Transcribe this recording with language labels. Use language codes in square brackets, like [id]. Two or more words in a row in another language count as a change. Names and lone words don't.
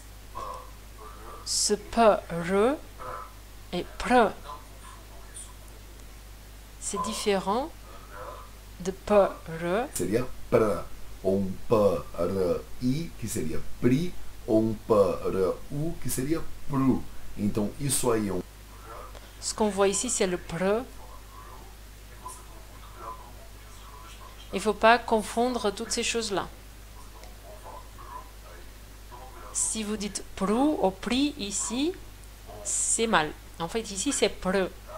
[fr] Ce P, R et Pr. C'est différent de P, R. [pt] seria pra, ou P, R, I, que seria pri, ou P, R, U, que seria pru. Então isso aí é [fr] Ce qu'on voit ici, c'est le Pr. Il ne faut pas confondre toutes ces choses-là. Si vous dites pru ou pri ici, c'est mal. En fait, ici, c'est pr.